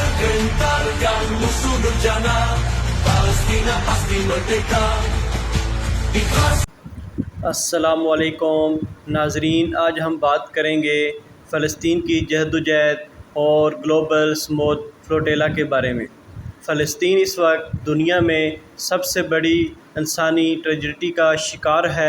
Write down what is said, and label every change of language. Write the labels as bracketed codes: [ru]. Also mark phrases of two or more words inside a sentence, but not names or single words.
[id] mental yang musuh jana Palestina pasti merdeka. Ikhlas. [ur] السلام علیکم ناظرین، آج ہم بات کریں گے فلسطین کی جہد اور گلوبل سموتھ فلوٹیلا کے بارے میں۔ فلسطین اس وقت دنیا میں سب سے بڑی انسانی ٹریجڈی کا شکار ہے۔